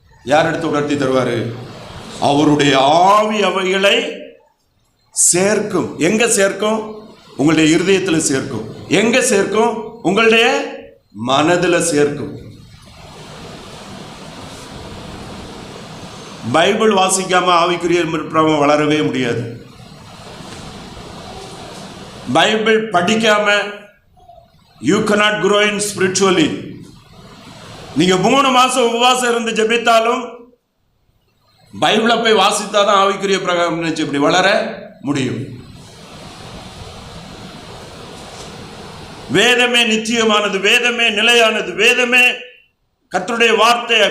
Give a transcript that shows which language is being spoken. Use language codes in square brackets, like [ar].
[ta] யார் எடுத்து உணர்த்தி தருவாரு? அவருடைய ஆவி அவைகளை சேர்க்கும். எங்க சேர்க்கும்? உங்களுடைய இருதயத்தில் சேர்க்கும். எங்க சேர்க்கும்? உங்களுடைய மனதில் சேர்க்கும். பைபிள் வாசிக்காம ஆவிக்குரிய வளரவே முடியாது. பைபிள் படிக்காம [en] you cannot grow in spiritually. [ta] நீங்க 3 மாசம் உபவாசம் இருந்து ஜெபித்தாலும் பைபிளை போய் வாசித்தாதான் ஆவிக்குரிய பிரகாரம் நினைச்சு இப்படி வளர முடியும். வேதமே நிச்சயமானது, வேதமே நிலையானது, வேதமே கர்த்தருடைய வார்த்தை.